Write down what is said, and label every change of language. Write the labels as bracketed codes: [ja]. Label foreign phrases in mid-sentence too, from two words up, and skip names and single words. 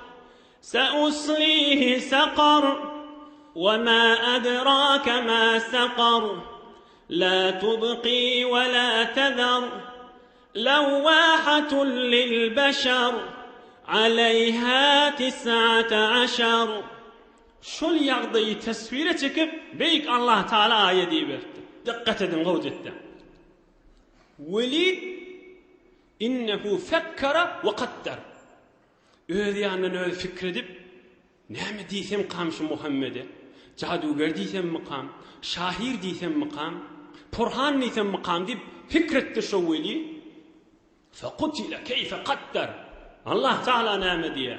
[ar] سأصليه سقر وما أدراك ما سقر لا تبقي ولا تذر لواحة للبشر عليها 19 [tk] şol ýagdaýy tasvire çekip beýik Allah Taala aýat diýberdi. Dikkat edin gowjatda. [ar] وليد إنه فكر وقدر. [tk] Öz ýanyny öz fikredip näme diýsem kamşy Muhammed'e, jaduger diýsem mykam, şahir diýsem mykam, Purhan diýsem mykam diýip fikretdi şo Welid. [ar] فقتل كيف قدر. [tk] Allah Taala näme diýär?